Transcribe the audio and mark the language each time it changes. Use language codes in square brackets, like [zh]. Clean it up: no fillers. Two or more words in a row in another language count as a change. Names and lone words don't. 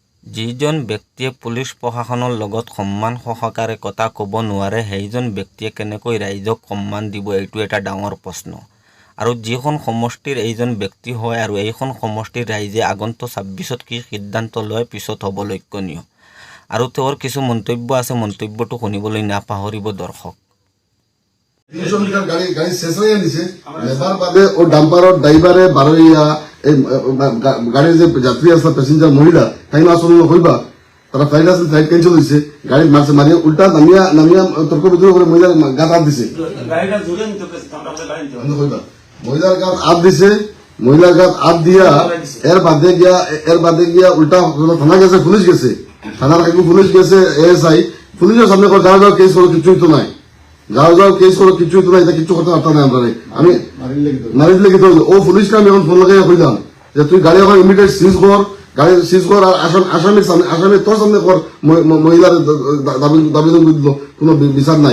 [as] যিজন ব্যক্তিয়ে পুলিচ প্ৰশাসনৰ লগত সন্মান সহকাৰে কথা ক'ব নোৱাৰে সেইজন ব্যক্তিয়ে কেনেকৈ ৰাইজক সন্মান দিব, এইটো এটা ডাঙৰ প্ৰশ্ন। আৰু যিখন সমষ্টিৰ এইজন ব্যক্তি হয় আৰু এইখন সমষ্টিৰ ৰাইজে আগন্তুক 26ত কি সিদ্ধান্ত লয় পিছত হ'ব লক্ষণীয়। আৰু তেওঁৰ কিছু মন্তব্য আছে, মন্তব্যটো শুনিবলৈ নাপাহৰিব দৰ্শক। [bn] 300 মিটার গাড়ি শেষ হয়ে গেছে, লেবার বাদে ও ডাম্পারর ড্রাইভারে বারোইয়া গাড়ির যে যাত্রী আছে প্যাসেঞ্জার মহিলা তাই না আসলে হইবা তারা ফ্লাইট আছে [en] flight cancel [bn] হয়েছে, গাড়ি মারছে মারিয়া উল্টা নামিয়া তর্ক বিতর্ক করে মহিলার গাত হাত দিছে, মহিলার গাত হাত দিছে, মহিলার গাত হাত দিয়া এর বাদে গিয়া উল্টা থানা গেছে, পুলিশ গেছে, থানার আগে পুলিশ গেছে, এএসআই পুলিশের সামনে গাঁও কেস করো কিছুই তো নাই, গাঁও কেস করো কিছুই তো নাই, এটা কিছু করতে পারতাম না আমরা। আমি নারীর লেগে তো ও পুলিশকে আমি এখন ফোন লাগাই কইলাম যে তুই গাড়ি এখন [en] immediate seize [bn] কর, গাড়ি সিজ কর আর আসামি তোর সামনে কর, মহিলার দাবি দিল কোনো বিচার নাই।